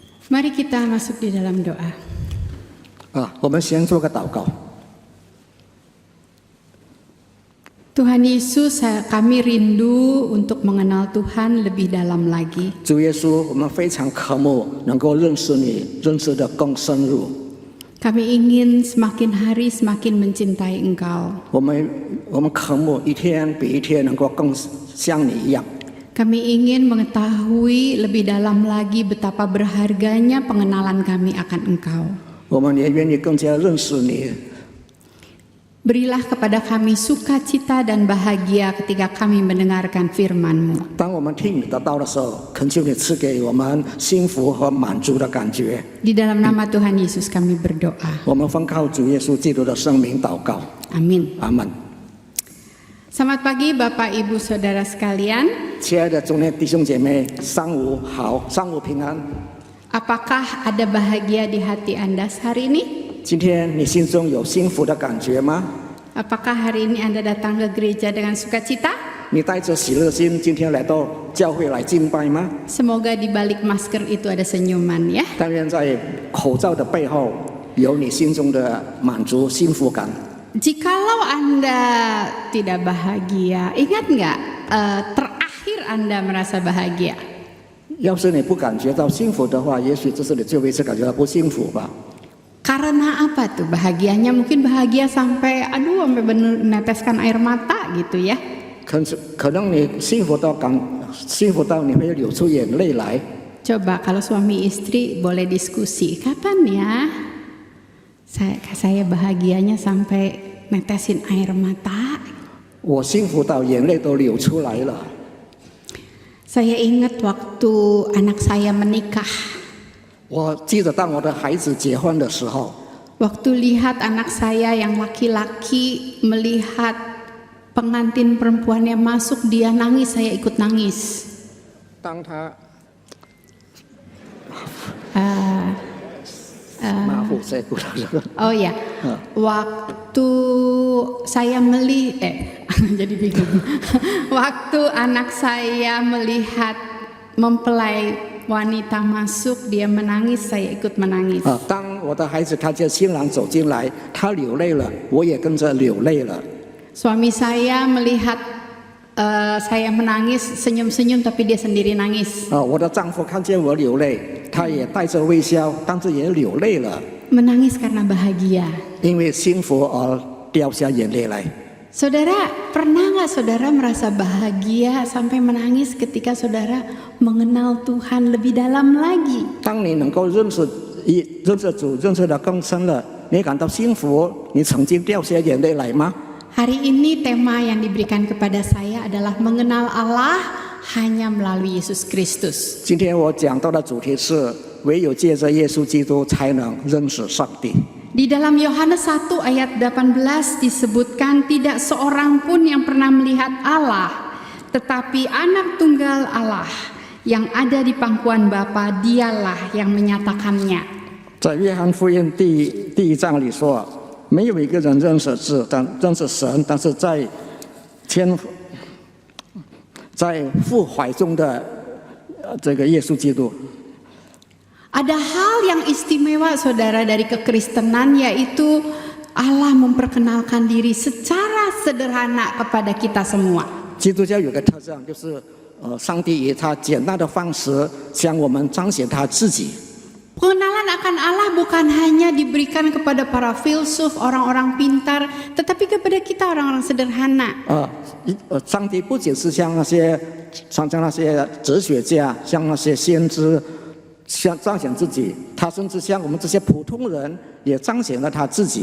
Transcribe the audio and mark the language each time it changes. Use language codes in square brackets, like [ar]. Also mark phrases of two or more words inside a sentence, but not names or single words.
[id] Mari kita masuk di dalam doa. [zh] 我们先做个祷告。 [id] Tuhan Yesus, kami rindu untuk mengenal Tuhan lebih dalam lagi. [zh] 主耶稣，我们非常渴慕能够认识你，认识的更深入。 [id] Kami ingin semakin hari semakin mencintai Engkau. [zh] 我们渴慕一天比一天能够更像你一样。 [id] Kami ingin mengetahui lebih dalam lagi betapa berharganya pengenalan kami akan Engkau. [zh] 我们也愿意更加认识你。 [id] Berilah kepada kami sukacita dan bahagia ketika kami mendengarkan firman-Mu. [zh] 当我们听你的道的时候，恳求你赐给我们幸福和满足的感觉。 [id] Di dalam nama Tuhan Yesus kami berdoa. [zh] 我们奉靠主耶稣基督的圣名祷告， [id] Amin. [zh] 阿门。 [id] Selamat pagi Bapak Ibu Saudara sekalian. [zh] 亲爱的主内弟兄姐妹，上午好，上午平安。 [id] Apakah ada bahagia di hati Anda hari ini? [zh] 今天你心中有幸福的感觉吗？ [id] Apakah hari ini Anda datang ke gereja dengan sukacita? [zh] 你带着喜乐心今天来到教会来敬拜吗？ [id] Semoga di balik masker itu ada senyuman ya. [zh] 但愿在口罩的背后有你心中的满足幸福感。 [id] Jikalau Anda tidak bahagia, ingat nggak terakhir Anda merasa bahagia? [zh] 要是你不感觉到幸福的话，也许这是你最后一次感觉到不幸福吧。 [id] Karena apa tuh bahagianya? Mungkin bahagia sampai sampai benar meneteskan air mata gitu ya. [zh] 可能你幸福到你会流出眼泪来。 [id] Coba kalau suami istri boleh diskusi, kapan ya saya bahagianya sampai netesin air mata? [zh] 我幸福到眼泪都流出来了。 [id] Saya ingat waktu anak saya menikah. [zh] 我记得当我的孩子结婚的时候， [id] Waktu lihat anak saya yang laki-laki melihat pengantin perempuannya masuk, dia nangis, saya ikut nangis. [zh] 当他 [id] Oh ya, waktu saya jadi bingung. Waktu anak saya melihat mempelai wanita masuk, dia menangis, saya ikut menangis. [zh] 当我的孩子看见新郎走进来，他流泪了，我也跟着流泪了。 [id] Suami saya melihat saya menangis, senyum-senyum, tapi dia sendiri nangis. [zh] 我的丈夫看见我流泪，他也带着微笑，但是也流泪了， [id] Menangis karena bahagia. [zh] 因为幸福而掉下眼泪来。 [id] Saudara, pernah nggak saudara merasa bahagia sampai menangis ketika saudara mengenal Tuhan lebih dalam lagi? [zh] 当你能够认识主，认识得更深了，你感到幸福，你曾经掉下眼泪来吗？ [id] Hari ini tema yang diberikan kepada saya adalah mengenal Allah hanya melalui Yesus Kristus. [zh] 今天我讲到的主题是唯有借着耶稣基督才能认识上帝。 [id] Di dalam Yohanes 1 ayat 18 disebutkan tidak seorang pun yang pernah melihat Allah, tetapi anak tunggal Allah yang ada di pangkuan Bapa, dialah yang menyatakannya. [zh] 在约翰福音第1章里说，没有一个人认识神，但是在父怀中的这个耶稣基督。 [id] Ada hal yang istimewa saudara dari kekristenan, yaitu Allah memperkenalkan diri secara sederhana kepada kita semua. [zh] 基督教有个特征，就是上帝以他简单的方式向我们彰显他自己。 [id] Pengenalan akan Allah bukan hanya diberikan kepada para filsuf, orang-orang pintar, tetapi kepada kita orang-orang sederhana. [zh] 上帝不仅是像那些哲学家，像那些先知。彰显自己，他甚至像我们这些普通人也彰显了他自己。